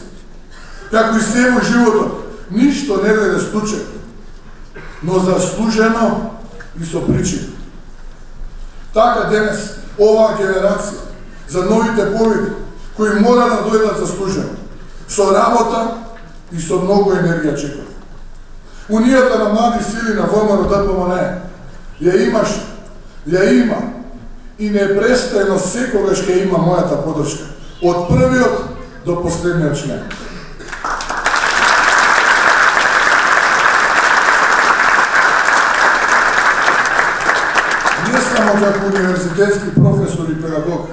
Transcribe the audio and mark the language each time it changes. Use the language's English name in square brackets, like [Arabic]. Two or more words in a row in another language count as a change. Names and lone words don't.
[Macedonian] Како и се во животот, ништо не дојде случајно, но заслужено и со причина. Така денес, оваа генерација, за новите победи, кои мора да дојдат заслужено, со работа i so mnogo energija čekali. Унията на млади сили на ВМРО ДПМНЕ ја имаш, ја има и непрестајно секогаш ќе има мојата подршка. Од првиот до последниот член. Не само како универзитетски професор и педагог.